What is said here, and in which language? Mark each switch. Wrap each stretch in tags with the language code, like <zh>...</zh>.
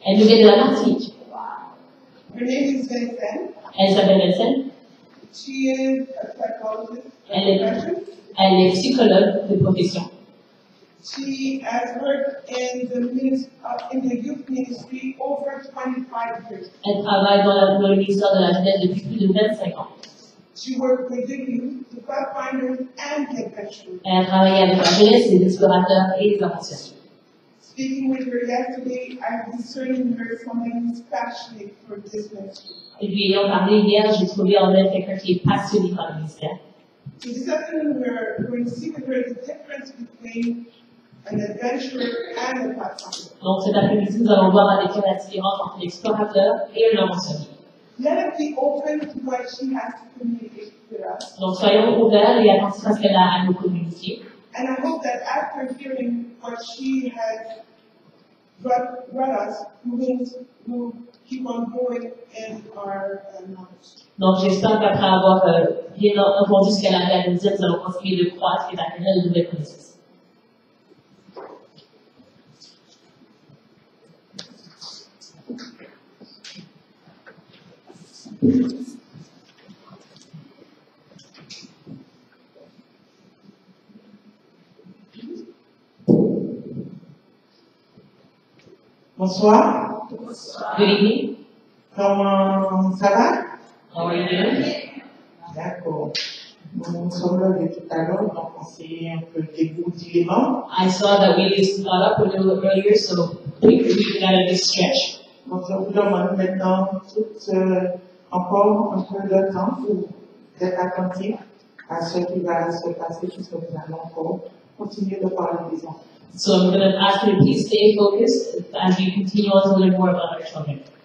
<fr>Elle nous vient de la Martinique.</fr> <en>Her name is Vincennes.</en> <fr>Elle s'appelle Cette.</fr> <en>She is a psychologist.</en> <fr>Elle est psychologue de profession.</fr> <en>She has worked in the youth ministry over 25 years.</en> <fr>Elle travaille dans le ministère de la jeunesse depuis plus de 25 ans.</fr> <en>She worked with the youth, the pathfinders, and the adventurers.</en> <fr>Elle a travaillé avec la jeunesse, les explorateurs et les aventuriers.</fr> <en>Speaking with her yesterday, I discerned in her someone who's passionate for this ministry.</en> <fr>Et lui ayant parlé hier, j'ai trouvé en elle quelqu'un qui est passionné par le ministère.</fr> <en>So this afternoon, we're going to see with her the difference between an adventurer and a pathfinder.</en> <fr>Donc cet après-midi, nous allons voir avec elle la différence entre l'explorateur et l'aventurier.</fr> <en>Let us be open to what she has to communicate with us.</en> <fr>Donc soyons ouverts et attentifs à ce qu'elle a à nous communiquer.</fr> <en>And I hope that after hearing what she has brought us, we'll keep on going in our knowledge.</en> <fr>Donc j'espère qu'après avoir bien entendu ce qu'elle avait à nous dire, nous allons continuer de croître et d'acquérir de nouvelles connaissances. Bonsoir.</fr> <en>Good evening.</en> <fr>Comment ça va?</fr> <en>How are you doing?</en> <fr>D'accord. Nous sommes là de tout à l'heure, donc on s'est un peu dégourdi les membres.</fr> <en>I saw that we just got up a little earlier, so we got a big stretch.</en> <fr>Donc je vous demande maintenant encore un peu de temps pour être attentif à ce qui va se passer, puisque nous allons encore continuer de parler des enfants.</fr> <en>So I'm going to ask you to please stay focused as we continue on to learn more about our children.</en>